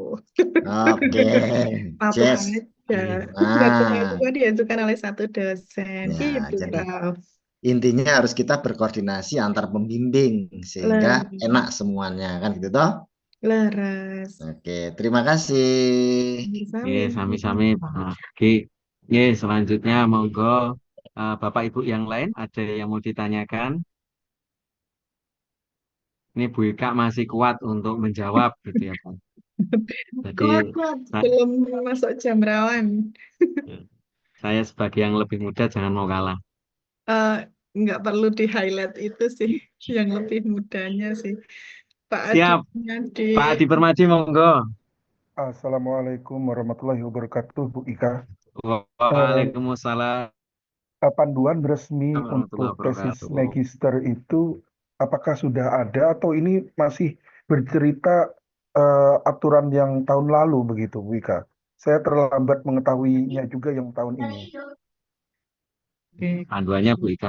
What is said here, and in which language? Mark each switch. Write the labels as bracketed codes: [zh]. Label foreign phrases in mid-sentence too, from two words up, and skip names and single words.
[id] Oke, Satu Jess. aja. Juga diajukan oleh satu dosen. Ya, Gitu, jadi Prof. intinya harus kita berkoordinasi antar pembimbing sehingga enak semuanya kan gitu toh. Leres. Oke, terima kasih. Sami-sami Pak Gi. Selanjutnya monggo Bapak Ibu yang lain ada yang mau ditanyakan? Ini Bu Ika masih kuat untuk menjawab gitu ya Pak. Jadi Kuat, belum masuk jam rawan. Saya sebagai yang lebih muda jangan mau kalah. Nggak perlu di-highlight itu sih, yang lebih mudanya sih. Pak Siap. Adi. Pak Adi Permadi monggo. [ar] السلام عليكم ورحمة الله وبركاته, Bu Ika. [id] Waalaikumsalam. Panduan resmi untuk tesis magister itu apakah sudah ada atau ini masih bercerita aturan yang tahun lalu begitu, Bu Ika? Saya terlambat mengetahuinya juga yang tahun ini. Panduannya Bu Ika.